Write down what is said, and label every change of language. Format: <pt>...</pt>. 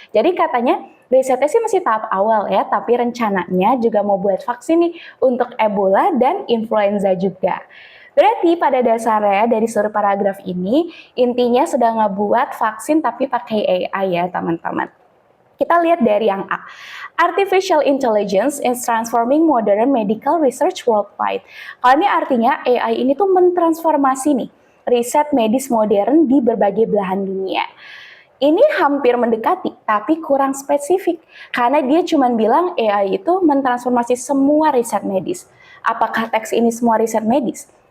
<id>Jadi katanya risetnya sih masih tahap awal ya, tapi rencananya juga mau buat vaksin nih untuk Ebola dan influenza juga. Berarti pada dasarnya dari seluruh paragraf ini, intinya sudah ngebuat vaksin tapi pakai AI ya teman-teman. Kita lihat dari yang A.</id> <en>Artificial Intelligence is transforming modern medical research worldwide.</en> <id>Kalau ini artinya AI ini tuh mentransformasi nih riset medis modern di berbagai belahan dunia. Ini hampir mendekati, tapi kurang spesifik. Karena dia cuma bilang AI itu mentransformasi semua riset medis. Apakah teks ini semua riset medis?</id>